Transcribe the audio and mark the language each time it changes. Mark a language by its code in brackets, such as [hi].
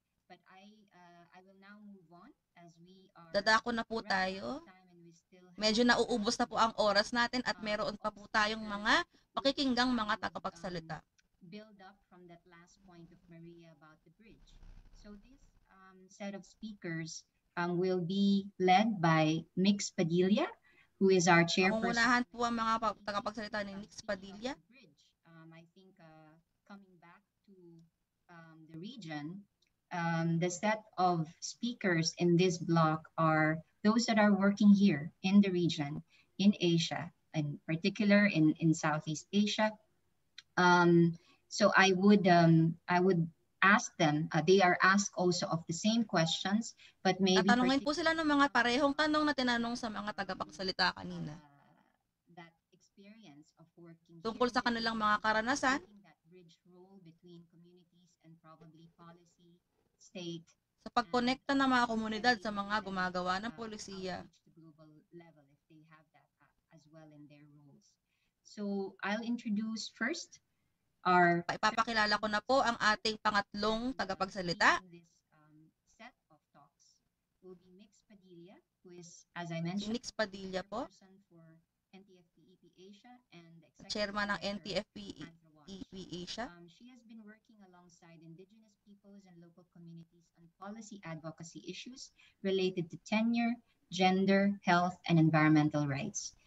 [en] But I will now move on as we are [tl] Dadako na po tayo. Medyo nauubos na po ang oras natin at meron pa po tayong mga pakikinggang mga tagapagsalita. [en] Build up from that last point of Maria about the bridge. So this set of speakers will be led by Mix Padilla, who is our chairperson. [tl] Pangungunahan po ang mga tagapagsalita ni Mix Padilla. [en] I think coming back to the region, the set of speakers in this block are those that are working here in the region, in Asia, in particular in Southeast Asia. So I would ask them, they are asked also of the same questions, but maybe [tl] tatanungin po sila ng mga parehong tanong na tinanong sa mga tagapagsalita kanina. [en] That experience of working [tl] tungkol sa kanilang mga karanasan, [en] that bridge role between communities and probably policy, state, [tl] sa pagkonekta ng mga komunidad sa mga gumagawa ng polisiya. [en] Global level if they have that as well in their roles. So I'll introduce first our [tl] ipapakilala ko na po ang ating pangatlong tagapagsalita. [en] This set of talks will be Mix Padilla, who is, as I mentioned, [tl] Mix Padilla po, [en] for NTFP-EP Asia and [tl] chairman ng NTFP-EP Asia. [en] She has been working alongside Indigenous peoples and local communities on policy advocacy issues related to tenure, gender, health, and environmental rights.